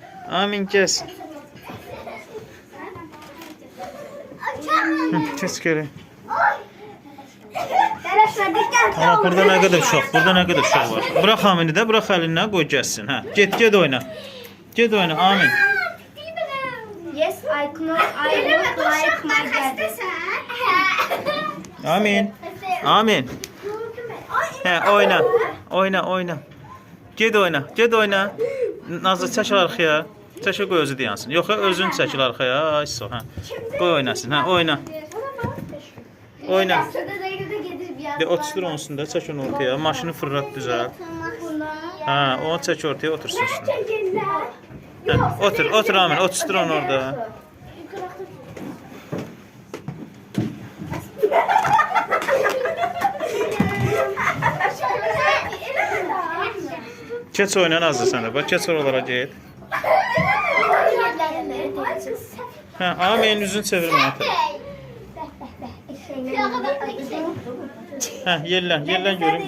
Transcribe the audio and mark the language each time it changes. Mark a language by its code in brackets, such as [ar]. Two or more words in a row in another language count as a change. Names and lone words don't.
[tr] Kes geri. Ama burada ne kadar uşaq var. Bırak Amin'i de, bırak elinden, koy gelsin. Ha, get oyna. Amin. [en] Yes, I would like my dad. [tr] Amin. He, oyna. [az] Get oyna. Nazlı çəkil arxaya. Çəkil qoy özü dayansın. Yox, özün çəkil arxaya. Ay sağ, hə. Qoy oynasın. Hə, oyna. De otur onsuz da çək onu ortaya. Maşını fırlat düzəlt. Ha, onu çək ortaya otursun üstüne. Hə, otur Amin. Otur onu orada. [tr] Keç oyna Nazlı sen de. Bak keç oralara get. Ha, Amin yüzünü çevirme artık. Heh, yellen görün.